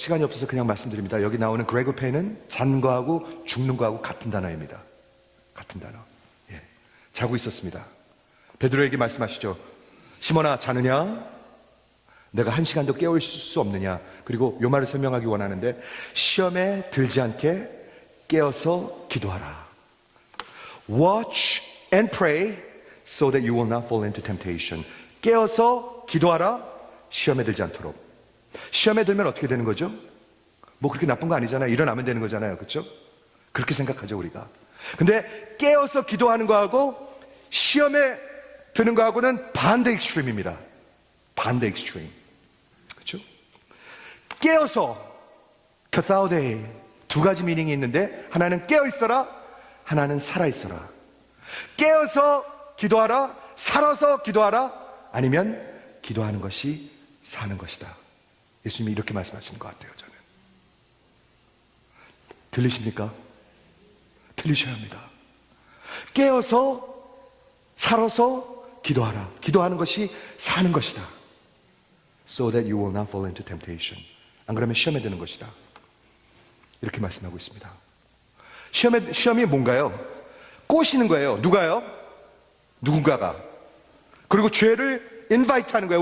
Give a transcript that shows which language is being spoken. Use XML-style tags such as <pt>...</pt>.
<ko>시간이 없어서 그냥 말씀드립니다. 여기 나오는 그레고페는 잔 거하고 죽는 거하고 같은 단어입니다. 같은 단어. 예. 자고 있었습니다. 베드로에게 말씀하시죠. 시몬아, 자느냐? 내가 한 시간도 깨어 있을 수 없느냐? 그리고 요 말을 설명하기 원하는데, 시험에 들지 않게 깨어서 기도하라.</ko> <en>Watch and pray so that you will not fall into temptation.</en> <ko>깨어서 기도하라. 시험에 들지 않도록. 시험에 들면 어떻게 되는 거죠? 뭐 그렇게 나쁜 거 아니잖아요. 일어나면 되는 거잖아요. 그렇죠? 그렇게 생각하죠, 우리가. 근데 깨어서 기도하는 거하고 시험에 드는 거하고는 반대 익스트림입니다. 반대 익스트림. 그렇죠? 깨어서, 카타오데이, 두 가지 미닝이 있는데, 하나는 깨어 있어라, 하나는 살아 있어라. 깨어서 기도하라, 살아서 기도하라, 아니면 기도하는 것이 사는 것이다. 예수님이 이렇게 말씀하시는 것 같아요. 저는. 들리십니까? 들리셔야 합니다. 깨어서 살아서 기도하라. 기도하는 것이 사는 것이다.</ko> <en>So that you will not fall into temptation.</en> <ko>안 그러면 시험에 드는 것이다. 이렇게 말씀하고 있습니다. 시험이 뭔가요? 꼬시는 거예요. 누가요? 누군가가. 그리고 죄를 invite 하는 거예요.</ko>